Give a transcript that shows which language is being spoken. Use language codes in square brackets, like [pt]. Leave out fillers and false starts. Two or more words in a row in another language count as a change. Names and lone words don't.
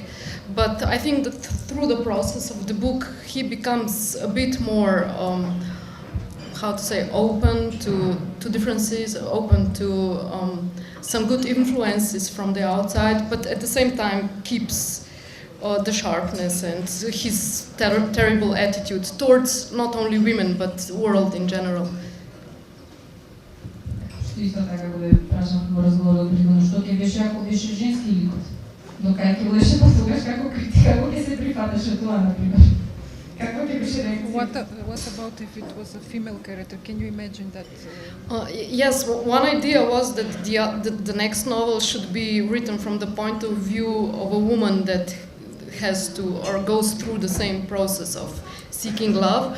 [en] But I think that through the process of the book, he becomes a bit more, how to say, open to differences, open to some good influences from the outside, but at the same time keeps the sharpness and his terrible attitude towards not only women, but the world in general. [mk] Исто така го да прашам во разговорот предходно, што ќе беше ако беше женски ликот? Но кај ќе беше па тогаш како ќе се прифаташе тоа, например? Какво ќе беше реакција? [en] What about if it was a female character? Can you imagine that? Yes, one idea was that the next novel should be written from the point of view of a woman that has to or goes through the same process of seeking love.